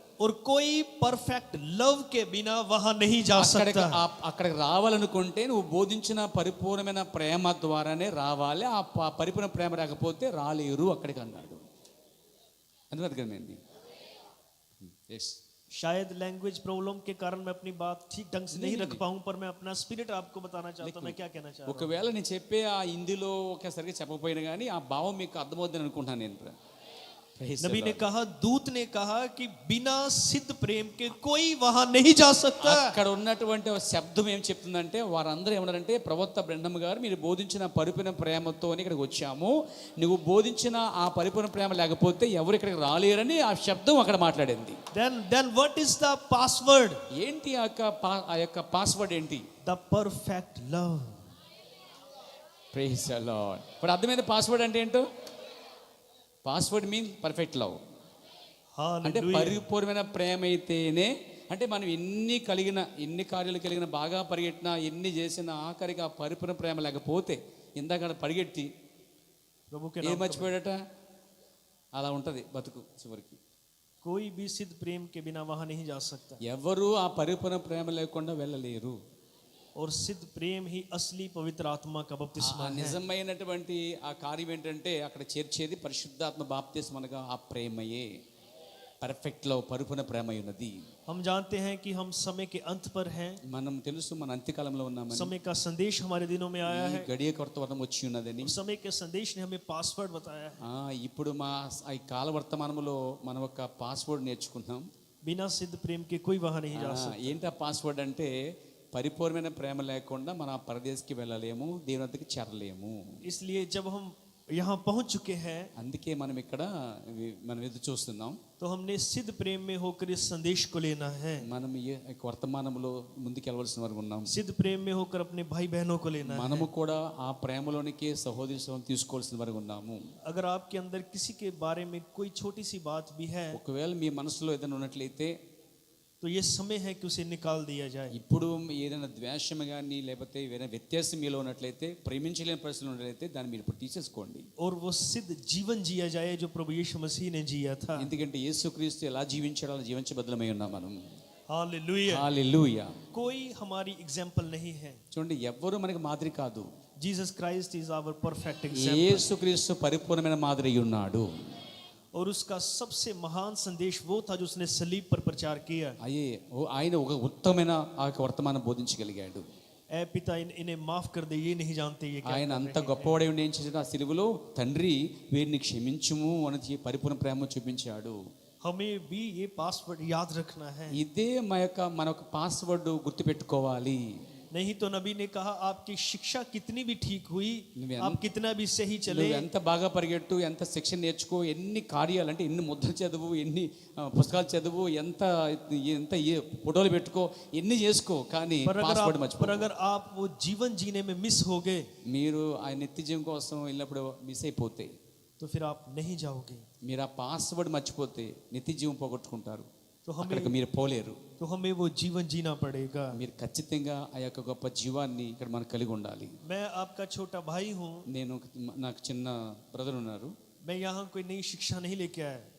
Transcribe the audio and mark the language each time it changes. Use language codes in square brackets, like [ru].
[hi] और कोई perfect love के बिना वहां नहीं जा सकता। [te] అక్కడికి రావాలనుకుంటే నువ్వు బోధించిన పరిపూర్ణమైన ప్రేమ ద్వారానే రావాలి. ఆ పరిపూర్ణ ప్రేమ రాకపోతే రాలేరు అక్కడికి అన్నాడు. అందుకు అర్థమైంది. [hi] शायद लैंग्वेज प्रॉब्लम के कारण मैं अपनी बात ठीक ढंग से नहीं रख पाऊं, पर मैं अपना स्पिरिट आपको बताना चाहता हूं। मैं क्या कहना चाह रहा हूं? [te] ఒకవేళ నేను చెప్పే ఆ హిందీలో ఒకసారిగా చెప్పకపోయినా కానీ ఆ భావం మీకు అర్థమవుతుందని అనుకుంటున్నాను నేను. [hi] नबी ने कहा, दूत ने कहा कि बिना सिद्ध प्रेम के कोई वहां नहीं जा सकता। [te] అక్కడ ఉన్నటువంటి శబ్దం ఏం చెప్తుందంటే వారందరూ ఏమన్నారంటే, ప్రవక్త బ్రహ్మం గారు మీరు బోధించిన పరిపూర్ణ ప్రేమతో ఇక్కడికి వచ్చాము, నువ్వు బోధించిన ఆ పరిపూర్ణ ప్రేమ లేకపోతే ఎవరు ఇక్కడికి రాలేరని ఆ శబ్దం అక్కడ మాట్లాడింది. [en] then what is the password? [te] ఏంటి ఆ యొక్క పాస్వర్డ్ ఏంటి? [en] the perfect love. Praise the Lord. [te] ఇప్పుడు అర్థమైంది పాస్వర్డ్ అంటే ఏంటో? [en] Password mean perfect love. [te] అంటే పరిపూర్ణమైన ప్రేమ అయితేనే, అంటే మనం ఎన్ని కార్యాలు కలిగిన, బాగా పరిగెట్టినా, ఎన్ని చేసినా ఆఖరికి ఆ పరిపూర్ణ ప్రేమ లేకపోతే, ఇందాక పరిగెట్టి ఏం మర్చిపోయాడట, అలా ఉంటది బతుకు చివరికి. [hi] कोई भी सिद्ध प्रेम के बिना वहां नहीं जा सकता। [te] ఎవరు ఆ పరిపూర్ణ ప్రేమ లేకుండా వెళ్ళలేరు. [hi] और सिद्ध प्रेम ही असली पवित्र आत्मा का बपतिस्मा है। [te] నిజమైనటువంటి ఆ కార్యం ఏంటంటే అక్కడ చేర్చేది పరిశుద్ధాత్మ బాప్తిస్మ అనగా ఆ ప్రేమయే. పర్ఫెక్ట్ లవ్, పరిపూర్ణ ప్రేమ ఉన్నది. [hi] हम जानते हैं कि हम समय के अंत पर हैं। [te] మనం తెలుసు మన అంత్యకాలంలో ఉన్నామని. [hi] समय का संदेश हमारे दिनों में आया है। [te] గడియ కొత్త వర్తం వచ్చి ఉన్నదని. [hi] समय के संदेश ने हमें पासवर्ड बताया है। [te] ఇప్పుడు ఈ కాల వర్తమానంలో మనం ఒక పాస్వర్డ్ నేర్చుకుంటున్నాం. [hi] बिना सिद्ध प्रेम के कोई वहां नहीं जा सकता। [te] ఏంటి ఆ పాస్వర్డ్ అంటే, పరిపూర్ణమైన ప్రేమ లేకుండా మన పరదేశకి వెళ్ళలేము, దేవుని వద్దకు చేరలేము. [hi] इसलिए जब हम यहाँ पहुंच चुके हैं, [te] అందుకే మనం ఇక్కడ మనం ఎదురు చూస్తున్నాం. [hi] तो हमने सिद्ध प्रेम में होकर इस संदेश को लेना है। [te] మనం ఈ వర్తమానంలో ముందుకు వెళ్ళవలసిన వారు ఉన్నాం. [hi] सिद्ध प्रेम में होकर अपने भाई बहनों को लेना है। [te] మనము కూడా ఆ ప్రేమలోనికి సహోదరి తీసుకోవాల్సిన వారు ఉన్నాము. [hi] अगर आपके अंदर किसी के बारे में कोई छोटी सी बात भी है, [te] ఒకవేళ మీ మనసులో ఏదైనా ఉన్నట్లయితే, [hi] तो ये समय है कि उसे निकाल दिया जाए। [te] ఇప్పుడు ఏదైనా ద్వేషం కానీ లేకపోతే ఏదైనా వ్యత్యాసం మీలో ఉన్నట్లయితే, ప్రేమించలేని పరిస్థితులు ఉన్నట్లయితే దాన్ని మీరు ఇప్పుడు తీసేసుకోండి. [hi] और वो सिद्ध जीवन जिया जाए जो प्रभु यीशु मसीह ने जिया था। [te] ఎందుకంటే యేసుక్రీస్తు ఎలా జీవించాడో అలా జీవించబద్దలమై ఉన్నాం మనం. [hi] हालेलुया। [te] హల్లెలూయా. [hi] कोई हमारी एग्जाम्पल नहीं है। [te] చూడండి, ఎవ్వరూ మనకి మాదిరి కాదు. [en] Jesus Christ is our perfect example. [te] యేసుక్రీస్తు పరిపూర్ణమైన మాదిరి అయి ఉన్నాడు. [hi] और उसका सबसे महान संदेश वो था जो उसने सलीब पर प्रचार किया। [te] ఆయన ఒక ఉత్తమమైన ఆ యొక్క వర్తమానం బోధించగలిగాడు. [hi] ऐ पिता इन्हें माफ कर दे, ये नहीं जानते ये क्या [te] ఆయన అంత గొప్పవాడై ఉండి ఏం చేశాడు, ఆ సిలువలో తండ్రి వీరిని క్షమించుము అని పరిపూర్ణ ప్రేమ చూపించాడు. [hi] हमें भी ये पासवर्ड याद रखना है। [te] ఇదే మన యొక్క పాస్వర్డ్ గుర్తుపెట్టుకోవాలి. [hi] नहीं तो नबी ने कहा आपकी शिक्षा कितनी भी ठीक हुई, [te] నువ్వు [hi] आप कितना भी सही चले, [te] నువ్వు ఎంత బాగా పరిగెట్టు, ఎంత శిక్షణ నేర్చుకో, ఎన్ని కార్యాలు అంటే ఎన్ని ముద్రలు చదువు, ఎన్ని పుస్తకాలు చదువు, ఎంత ఎంత ఫోటోలు పెట్టుకో, ఎన్ని చేసుకో, కానీ పాస్వర్డ్ మర్చిపో. [hi] पर अगर आप वो जीवन जीने में मिस हो गए, [te] మీరు ఆ నిత్య జీవం కోసం వెళ్ళినప్పుడు మిస్ అయిపోతే, [hi] तो फिर आप नहीं जाओगे। [te] మీరు ఆ పాస్వర్డ్ మర్చిపోతే నిత్య జీవం పోగొట్టుకుంటారు. [hi] तो [te] అక్కడికి మీరు పోలేరు. [hi] तो हमें वो जीवन जीना पड़ेगा। [te] మీరు ఖచ్చితంగా ఆ యొక్క గొప్ప జీవాన్ని ఇక్కడ మనం కలిగి ఉండాలి. [hi] मैं आपका छोटा भाई हूँ। [te] నాకు చిన్న బ్రదర్ ఉన్నారు. [hi] मैं यहाँ कोई नई शिक्षा नहीं लेके आया।